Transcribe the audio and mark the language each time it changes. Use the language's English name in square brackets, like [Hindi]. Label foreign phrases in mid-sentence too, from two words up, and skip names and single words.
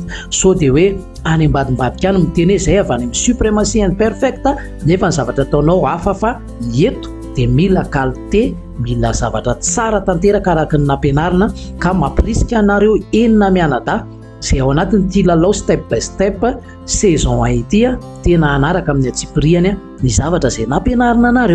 [Malagasy] So dia hoe any ambadimbadika any miteny hoe zay avy any amin'ny [French] suprématie imperfecte [Malagasy] nefa ny zavatra ataonao hafa fa eto dia mila qualité, mila zavatra tsara tanteraka araka ny nampianarina ka mampirisika anareo enina mianadahy zay ao anatin'ity lalao [English] step by step [Malagasy] saison 1 ity tena anaraka amin'ny atsipiriany ny zavatra zay nampianarina anareo.